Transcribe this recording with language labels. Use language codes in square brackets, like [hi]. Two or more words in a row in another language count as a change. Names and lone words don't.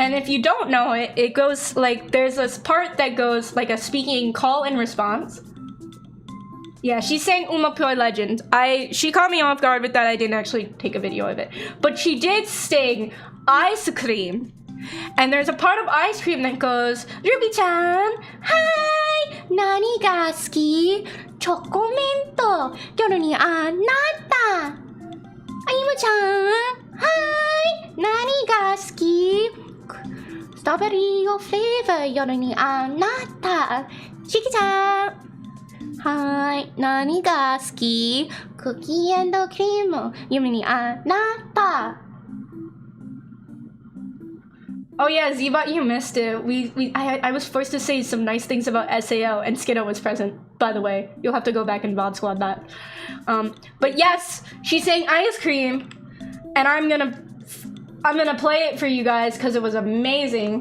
[en] And if you don't know it, it goes like, there's this part that goes like a speaking call and response. Yeah, she sang Uma Pure Legend. She caught me off guard with that. I didn't actually take a video of it. But she did sing Ice Cream. And there's a part of Ice Cream that goes, Ruby-chan, [ja] はい、何が好き? チョコミント、夜にあなった. Ayumu-chan, はい、何が好き? [en] Strawberry flavor, [ja] 夜にあなった. Shiki-chan, はい、何が好き? [en] Cookie and cream, [ja] 夜にあなった. [en] Oh yeah, Zebot, you missed it. I was forced to say some nice things about SAO, and Skiddo was present, by the way. You'll have to go back and VOD squad that. But yes, she's saying Ice Cream, and I'm gonna play it for you guys because it was amazing.